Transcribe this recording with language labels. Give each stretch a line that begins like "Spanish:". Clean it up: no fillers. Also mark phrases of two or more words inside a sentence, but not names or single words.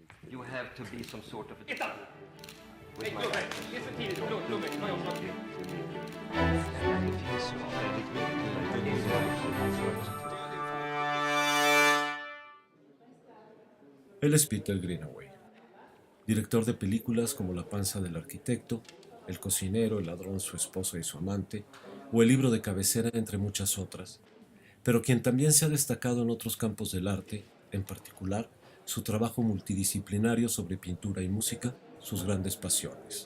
English: you have to be some sort of a...
Swedish: Hey, Lugge! Det är för tidigt. Lugge, ta jag snart till.
Spanish: Él es Peter Greenaway, director de películas como La panza del arquitecto, El cocinero, El ladrón, su esposa y su amante, o El libro de cabecera, entre muchas otras, pero quien también se ha destacado en otros campos del arte, en particular su trabajo multidisciplinario sobre pintura y música, sus grandes pasiones.